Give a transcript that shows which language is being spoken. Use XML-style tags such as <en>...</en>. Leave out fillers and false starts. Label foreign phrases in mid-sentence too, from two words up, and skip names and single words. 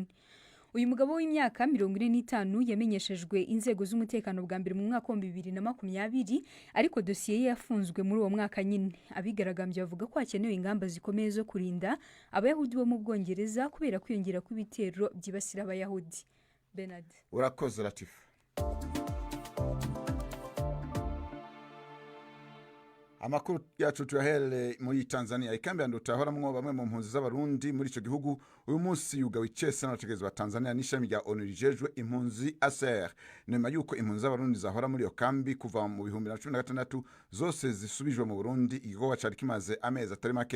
<rw>Uyu mugabo w'imyaka 45 yamenyeshejwe inzego z'umutekano bwa mbere mu mwaka wa 2020 ariko dosiye ye yafunzwe muri uwo mwaka nyine. Abigaragambye bavuga ko hakenewe ingamba zikomeye zo kurinda Abayahudi bo mu Bwongereza kubera kwiyongera kw'ibitero byibasira Abayahudi. Bernard. Urakoze Latif.</rw> <rn>Amakuru yacu tuyahere muri Tanzania ikambi ya Nduta horamwo bamwe mu mpunzi z'abarundi muri ico gihugu uyu munsi yuga wicese n'abategetsi ba Tanzania n'ishami rya ONU rijejwe impunzi ASER nyuma yuko impunzi z'abarundi zahora muri iyo kambi kuva mu 2016 zose zisubijwe mu Burundi igikorwa cari kimaze amezi atari make.</rn>